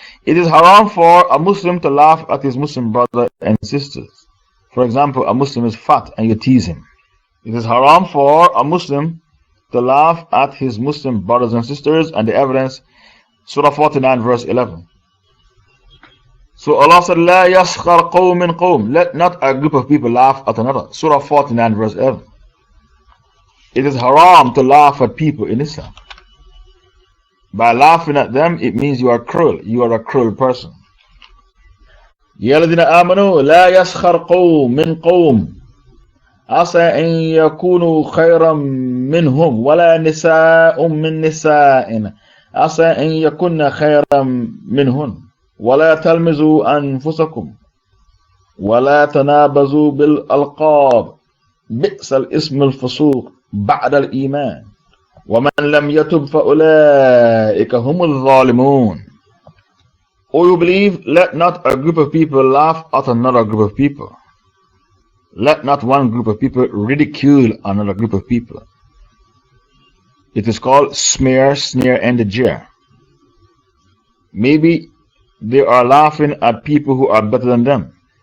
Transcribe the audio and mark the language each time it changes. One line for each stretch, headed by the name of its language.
English: It is haram for a Muslim to laugh at his Muslim brother and sisters. For example, a Muslim is fat and you tease him. It is haram for a Muslim to laugh at his Muslim brothers and sisters, and the evidence, Surah 49 verse 11. So Allah said,
Arabic: لا يسخر قوم من قوم.
English: Let not a group of people laugh at another. Surah 49 verse 11. It is haram to laugh at people in Islam. By laughing at them, it means you are cruel. You are a cruel person.
Arabic: يَا الَّذِينَ آمَنُوا لَا يَسْخَرْ قَوْمٌ مِّن قَوْمٍ. عسى أن يكونوا خيرا منهم ولا نساء من نساء عسى أن يكون خيرا منهن ولا تلمزوا أنفسكم ولا تنابزوا بالألقاب بئس الاسم الفسوق بعد الإيمان ومن لم يتب فأولئك هم الظالمون.
English: O you believe, let not a group of people laugh at another group of people. Let not one group of people ridicule another group of people. It is called smear, sneer, and jeer. Maybe they are laughing at people who are better than them.